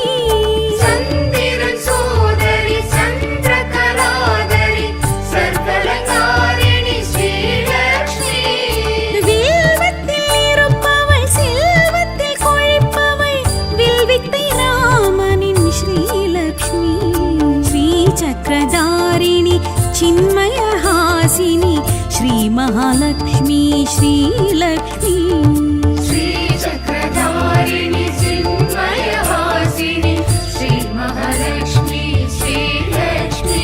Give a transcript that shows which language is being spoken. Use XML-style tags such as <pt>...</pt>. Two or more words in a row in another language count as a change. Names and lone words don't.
<sa>चन्दिरन् सोदरि चन्द्रकलाधरि सर्वलङ्कारिणि श्रीलक्ष्मी</sa> <ta>வில்வத்தில் இருப்பவள் செல்வத்தில் கொழிப்பவள் வில்வித்தை ராமனின்</ta> <sa>श्रीलक्ष्मी श्री चक्रधारिणि चिन्मयहासिनि श्री महालक्ष्मी श्रीलक्ष्मी श्रीचक्रधारिणि चिन्मयवासिनि श्रीमहालक्ष्मी श्रीलक्ष्मी</sa>